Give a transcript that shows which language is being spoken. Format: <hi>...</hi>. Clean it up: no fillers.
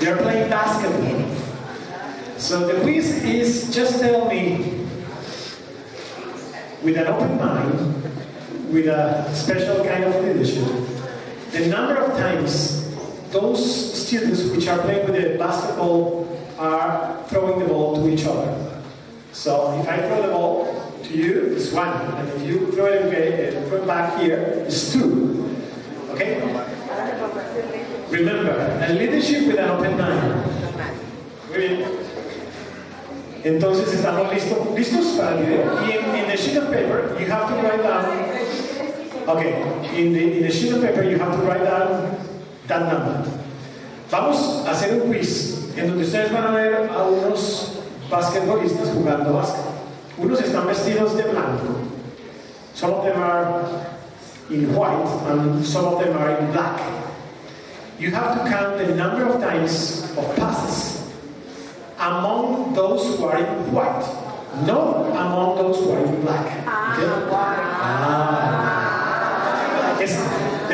<en>They are playing basketball. So the quiz is just tell me, with an open mind, with a special kind of leadership, the number of times those students which are playing with the basketball are throwing the ball to each other. So if I throw the ball to you, it's 1. And if you throw it back here, it's 2. Okay? Remember, a leadership with an open mind.</en> <es>Muy bien. Entonces, ¿estamos listos para el video?</es> <en>Y in the sheet of paper, you have to write down. Okay, in the sheet of paper, you have to write down that number.</en> <es>Vamos a hacer un quiz en donde ustedes van a ver a unos basquetbolistas jugando básquet. Unos están vestidos de blanco.</es> <en>Some of them are in white and some of them are in black. You have to count the number of times of passes among those who are in white, not among those who are in black. Okay?</en>